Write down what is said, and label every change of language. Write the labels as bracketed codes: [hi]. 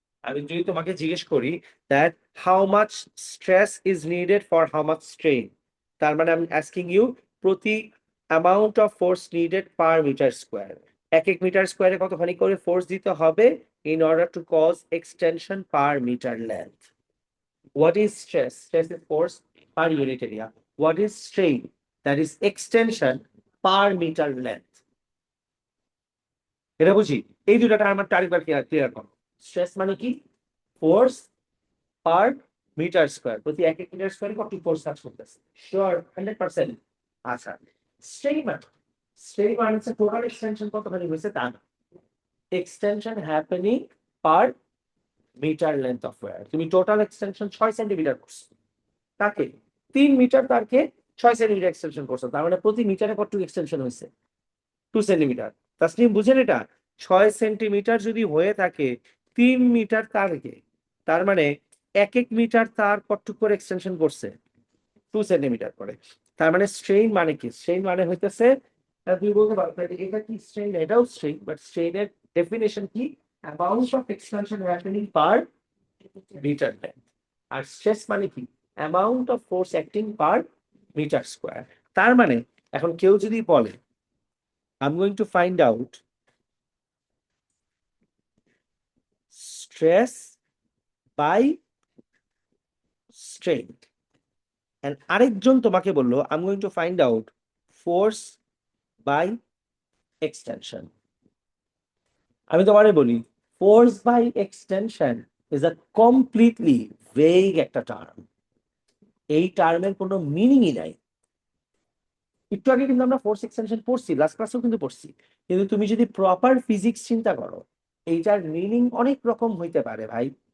[bn] আমি যদি তোমাকে জিজ্ঞেস করি that [en] how much stress is needed for how much strain, [bn] তার মানে আমি আস্কিং ইউ প্রতি amount of force needed per metre square, এক এক মিটার স্কোয়ারে কতখানি করে ফোর্স দিতে হবে in order to cause extension per metre length. [en] What is stress? Stress is force per unit area. What is strain? That is extension per meter length. [bn] এটা বুঝি, এই দুটা টার্ম আরেকবার ক্লিয়ার করো। স্ট্রেস মানে কি, ফোর্স পার মিটার স্কয়ার, প্রতি এক এক মিটার স্কয়ারে কত ফোর্স কাজ করতেছে, শিওর 100%। আচ্ছা, স্ট্রেইন মানে, স্ট্রেইন মানে হচ্ছে টোটাল এক্সটেনশন কতখানি হয়েছে তা না, extension happening per metre length of wire. তুমি টোটাল এক্সটেনশন 6 সেন্টিমিটার করছো, তাকে 3 মিটার তারকে 6 সেন্টিমিটার এক্সটেনশন করছো, তার মানে প্রতি মিটারে কতটুকু এক্সটেনশন হয়েছে, 2 সেন্টিমিটার। তাসলিম বুঝেন এটা, 6 সেন্টিমিটার যদি হয়ে থাকে 3 মিটার তারকে, তার মানে এক এক মিটার তার কতটুকু করে এক্সটেনশন করছে, 2 সেন্টিমিটার করে। তার মানে স্ট্রেইন মানে কি, স্ট্রেইন মানে হইতেছে, তুমি বলতে পারো এটা কি স্ট্রেইন, এটাও স্ট্রেইন, বাট স্ট্রেইনের ডেফিনেশন কি, amount of extension happening per metre length. আর stress মানে কি, amount of force acting per metre square. তার মানে এখন কেউ যদি বলে [en] I'm going to find out stress by strain, [bn] and আরেকজন তোমাকে বললো [en] I'm going to find out force by extension। [bn] আমি তোমারে বলি force by extension is a completely vague একটা টার্ম, এই টার্মের কোনো মিনিংই নাই। একটু আগে কিন্তু আমরা ফোর্স এক্সটেনশন পড়ছি, লাস্ট ক্লাসেও কিন্তু পড়ছি, কিন্তু তুমি যদি প্রপার ফিজিক্স চিন্তা করো এইটার মিনিং অনেক রকম হইতে পারে ভাই।